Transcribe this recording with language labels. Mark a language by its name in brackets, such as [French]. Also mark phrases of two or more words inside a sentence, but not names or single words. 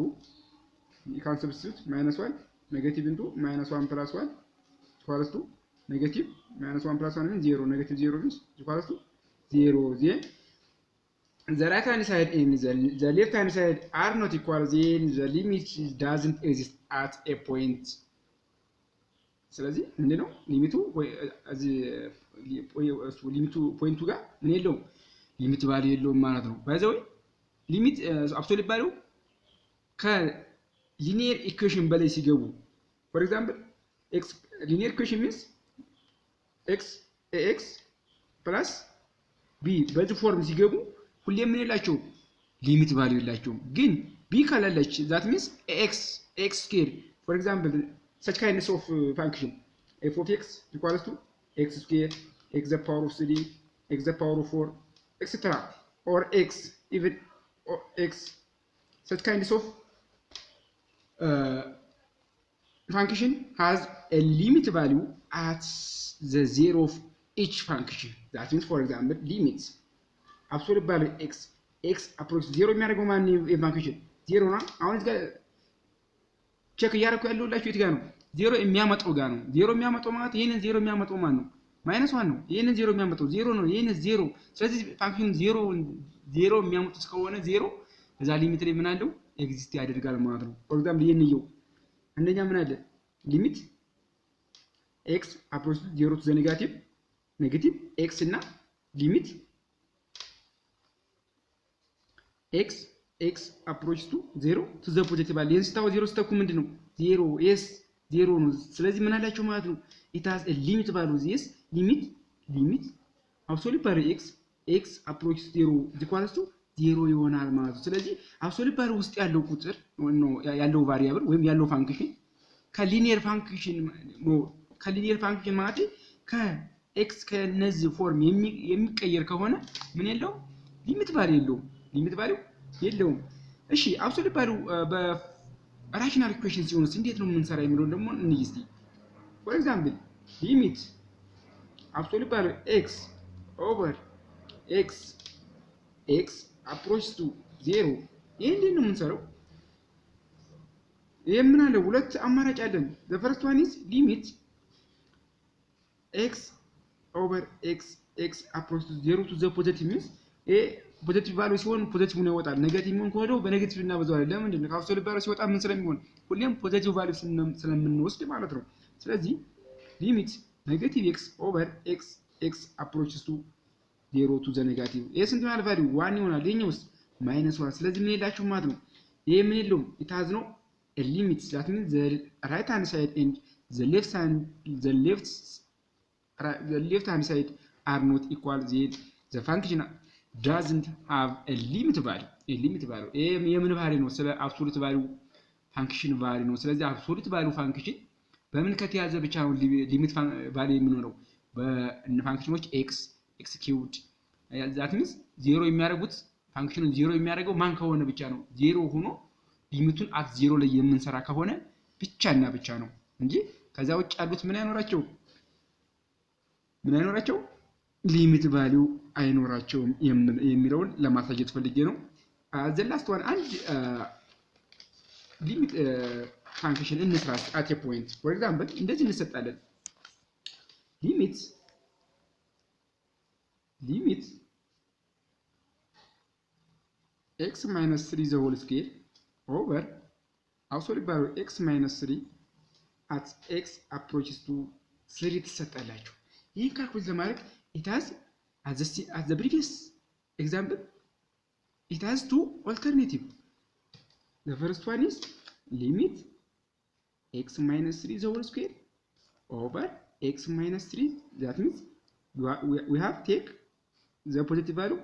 [English] You can substitute minus 1 negative into minus 1 plus 1 equals to negative. Minus 1 plus 1 means 0. Negative 0 means equals to 0. Then the right hand side and the left hand side are not equal. Then the limit doesn't exist at a point. [Amharic] ስለዚህ ምንድነው ሊሚቱ? ሊሚቱ ፖይንቱ ጋር ምን የለውም፣ [English] limit value [Amharic] የለውም ማለት ነው። ባይዘው [English] limit absolute value linear equation [Amharic] በላይ [English] ሲገቡ for example x linear equation means x ax plus b [Amharic] በዚህ ፎርም ሲገቡ ሁሌ ምን የላቸው ሊሚት ቫልዩ የላቸውም። ግን b ካላለች [English] that means x square, for example such kinds of function f of x equals to x square, x the power of 3, x the power of 4, etc. or x even or x such kinds of function has a limit value at the 0 of each function. That means for example limits absolute value x approaches 0 [Amharic] የሚያደርገው ማን የፋንክሽን 0 ነው። አሁን እዚህ ጋር ቼክ እያደረኩ ያለውላችሁ የት ጋር ነው? 0 የሚያመጣው ጋር ነው። 0 የሚያመጣው ማለት ይሄንን 0 የሚያመጣው ማን ነው? ማይነስ 1 ነው። ይሄንን 0 የሚያመጣው 0 ነው። ይሄንን 0። ስለዚህ ፋንክሽን 0 የሚያመጡት ከሆነ 0 እዛ ሊሚት ላይ ምን አለው ኤግዚስት ያደርጋል ማለት ነው። [English] for example [Amharic] ይሄን ነው አንደኛ ምን አለ [English] limit x approaches 0 to the negative x [Amharic] እና ሊሚት [English] x approaches to 0 to the positive [Amharic] አለ። ይሄን ስታው 0 ስተኩ ምንድነው 0 yes 0 ነው። ስለዚህ ምን አላችሁ ማለት ነው [English] it has a limit value. yes limit absolute value x approaches 0 equals to 0 [Amharic] ይሆናል ማለት ነው። ስለዚህ [English] absolute value [Amharic] ውስጥ ያለው ቁጥር ነው ያለው ቫሪያብል ወይም ያለው ፋንክሽን ከሊኒየር ፋንክሽን ማለት ከx ከነዚህ ፎርም የሚቀየር ከሆነ ምን የለው [English] limit value [Amharic] የለውም። እሺ [English] absolute value rational equation [Amharic] ሲሆንስ እንዴት ነው የምንሰራ የሚለው ደግሞ እንይ እስቲ። [English] for example limit absolute value x over x approach to 0 [Amharic] ይሄ እንዴት ነው የምንሰራው? ይሄ ምን አለ ሁለት አማራጭ አለን። [English] the first one is limit x over x approach to 0 to the positive means a positive value [Amharic] ሲሆን ፖዚቲቭ ነው ይወጣል ኔጌቲቭ ምን ከሆነ በኔጌቲቭ እናበዛዋለን ለምንድን ነው ከአብሶሉት ቫልዩ ሲወጣ ምን ስለሚሆን ሁሌም [English] positive value [Amharic] ስለምንወስድ ማለት ነው ስለዚህ [English] limit negative x over x approaches to 0 to the negative [Amharic] ይሄ ስንት ማለት ቫልዩ 1 ይሆናል ይሄኛውስ -1 ስለዚህ ምን ይላችሁ ማለት ነው ይሄ ምን የለውም [English] it has no a limit that means the right hand side and the left hand side are not equal the function doesn't have a limit value [Amharic] የምን ቫልዩ ነው ስለ [English] absolute value function value [Amharic] ነው ስለዚህ [English] absolute value function [Amharic] በምን ከተያዘ ብቻ ነው [English] limit value [Amharic] የሚኖረው በፋንክሽኖች [English] x cubed that means [Amharic] 0 የሚያደርጉት ፋንክሽኑን 0 የሚያደርገው ማን ከሆነ ብቻ ነው 0 ሆኖ ሊሚቱን at 0 ላይ የምንሰራ ከሆነ ብቻና ብቻ ነው እንጂ ከዛ ውጭ ያሉት ምን አይኖራቸው [English] limit value [Amharic] አይኖራቸውም የሚለውን ለማሳየት ፈልጌ ነው [English] the last one [Amharic] አንድ [English] limit function እንስራ at a point for example [Amharic] እንደዚህ እንሰጣለን [English] limit x minus 3 the whole square over absolute value x minus 3 at x approaches to 3 [Amharic] ተሰጣላችሁ ይሄን ካልኩሌት ለማድረግ [English] it has as the previous example it has two alternatives the first one is limit x minus 3 the whole square over x minus 3 that means we have take the positive value